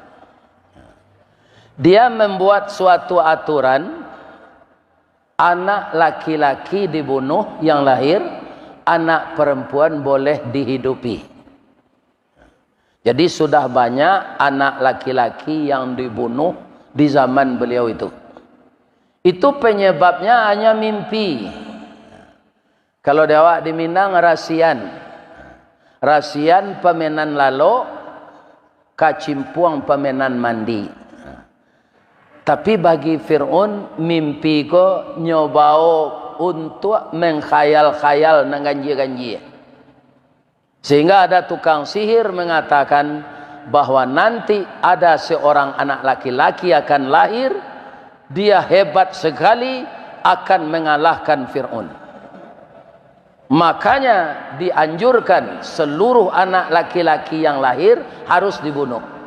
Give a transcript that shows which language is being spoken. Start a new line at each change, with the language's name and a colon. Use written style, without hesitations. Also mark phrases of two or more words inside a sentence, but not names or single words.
Indonesian: Dia membuat suatu aturan, anak laki-laki dibunuh yang lahir, anak perempuan boleh dihidupi. Jadi sudah banyak anak laki-laki yang dibunuh di zaman beliau itu. Itu penyebabnya hanya mimpi.
Minangkabau: Kalau di awak di Minang rasian. Rasian pemenan lalo, kacimpuang pemenan mandi. Tapi bagi Fir'aun mimpi ko nyobao untuk mengkhayal-khayal nang ganji-ganji.
Indonesian: Sehingga ada tukang sihir mengatakan bahwa nanti ada seorang anak laki-laki akan lahir, dia hebat sekali, akan mengalahkan Fir'aun. Makanya dianjurkan seluruh anak laki-laki yang lahir harus dibunuh.